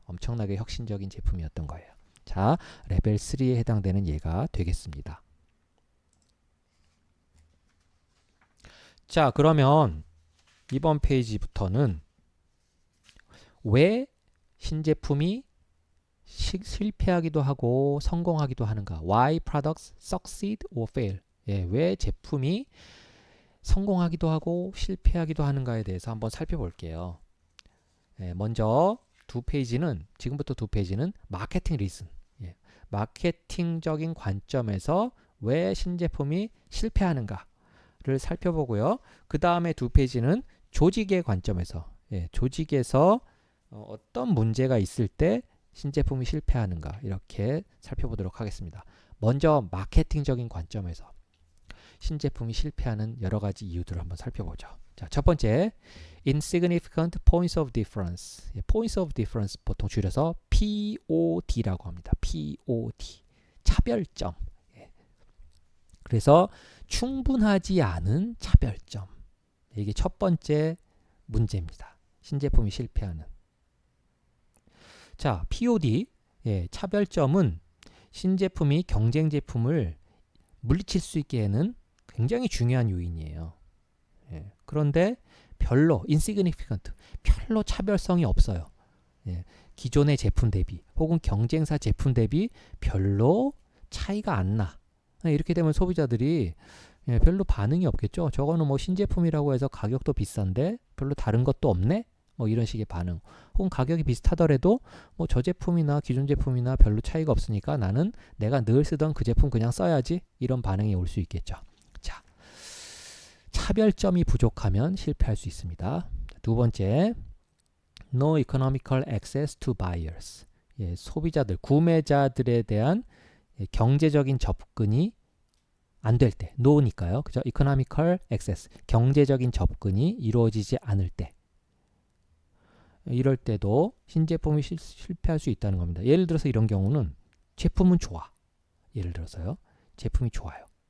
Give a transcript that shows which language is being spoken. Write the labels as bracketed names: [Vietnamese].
[Korean] 엄청나게 혁신적인 제품이었던 거예요. 자, 레벨 3에 해당되는 예가 되겠습니다. 자, 그러면 이번 페이지부터는 왜 신제품이 실패하기도 하고 성공하기도 하는가? [English] Why products succeed or fail? [Korean] 왜 제품이 성공하기도 하고 실패하기도 하는가에 대해서 한번 살펴볼게요. 먼저 지금부터 두 페이지는 마케팅 리슨, 마케팅적인 관점에서 왜 신제품이 실패하는가를 살펴보고요. 그 다음에 두 페이지는 조직의 관점에서, 조직에서 어떤 문제가 있을 때 신제품이 실패하는가 이렇게 살펴보도록 하겠습니다. 먼저 마케팅적인 관점에서 신제품이 실패하는 여러 가지 이유들을 한번 살펴보죠. 자, 첫 번째, [English] insignificant points of difference. points of difference [Korean] 보통 줄여서 POD라고 합니다. POD. 차별점. 그래서 충분하지 않은 차별점. 이게 첫 번째 문제입니다. 신제품이 실패하는. 자, POD, 차별점은 신제품이 경쟁 제품을 물리칠 수 있게 하는 굉장히 중요한 요인이에요. 그런데 별로 insignificant, 별로 차별성이 없어요. 기존의 제품 대비 혹은 경쟁사 제품 대비 별로 차이가 안 나. 이렇게 되면 소비자들이 별로 반응이 없겠죠. 저거는 뭐 신제품이라고 해서 가격도 비싼데 별로 다른 것도 없네? 뭐 이런 식의 반응. 혹은 가격이 비슷하더라도 뭐 저 제품이나 기존 제품이나 별로 차이가 없으니까 나는 내가 늘 쓰던 그 제품 그냥 써야지. 이런 반응이 올 수 있겠죠. 자, 차별점이 부족하면 실패할 수 있습니다. 두 번째, [English] no economical access to buyers. [Korean] 소비자들, 구매자들에 대한 경제적인 접근이 안 될 때, no니까요. 그죠? [English] economical access, [Korean] 경제적인 접근이 이루어지지 않을 때. 이럴 때도 신제품이 실패할 수 있다는 겁니다. 예를 들어서 이런 경우는 제품은 좋아. 예를 들어서요. 제품이 좋아요.